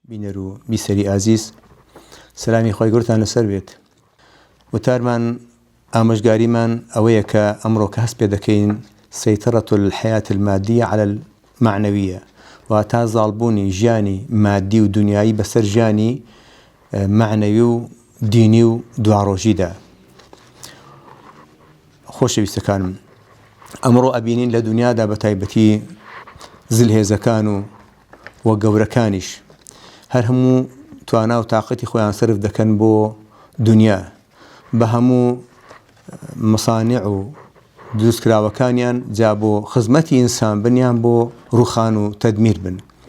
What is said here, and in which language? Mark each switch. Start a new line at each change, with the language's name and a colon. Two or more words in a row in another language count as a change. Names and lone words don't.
Central Kurdish: بینەرو بیسەری ئازیز سلامی خۆی گورتان لەسەر بێت وتارمان ئامۆژگاریمان ئەوەیە کە ئەمڕۆ کە هەست پێ دەکەین
Arabic: سەیطرة الحياة المادية على المعنوية
Central Kurdish: واتە زاڵبوونی ژیانی مادی و دنیایی بەسەر ژیانی معنەوی و دینی و دواڕۆژیدا. خۆشەویستەکانم، ئەمڕۆ ئەبینین لە دنیادا بە تایبەتی زلهێزەکان و گەورەکانیش هەر هەموو توانا و تااقەتی خۆیان سرف دەکەن بۆ دنیا بە هەموو مصانع و دروستکراوەکانیان جا بۆ خزمەتی ئینسان بنیان بۆ ڕوخان و تەدمیر بن